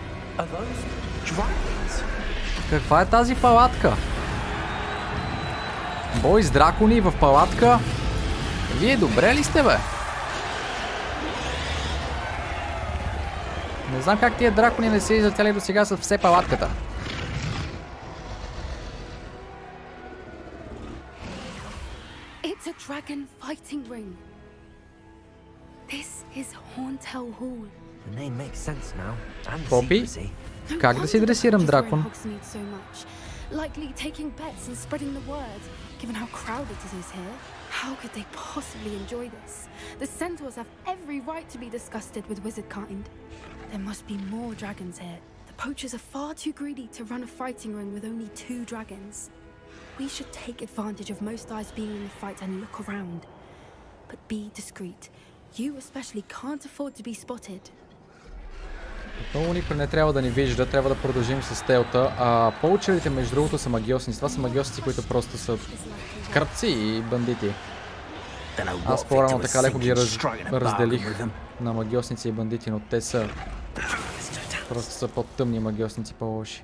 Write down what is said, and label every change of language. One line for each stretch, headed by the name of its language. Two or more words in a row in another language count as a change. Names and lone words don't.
Bulgarian: Каква е тази палатка? Бой с дракони в палатка? Вие добре ли сте, бе? Не знам как тия дракони не се излетяли до сега с все палатката.
English: It's a dragon fighting ring. This is Hauntel Hall. The name makes sense now. And the
Bulgarian: Попи,
English: secrecy.
Bulgarian: как да си дресирам дракон?
English: Likely taking bets and spreading the word, given how crowded it is here. How could they possibly enjoy this? The centaurs have every right to be disgusted with wizard kind. There must be more dragons here. The poachers are far too greedy to run a fighting ring with only 2 dragons. We should take advantage of most eyes being in the fight and look around. But be discreet. You especially can't afford to be spotted.
Bulgarian: Отново никой не трябва да ни вижда, трябва да продължим с стелта. Поучерите, между другото, са магиосници. Това са магиосници, които просто са кръци и бандити. Аз по-рано така леко ги разделих на магиосници и бандити, но те са просто са по-тъмни магиосници, по-лоши.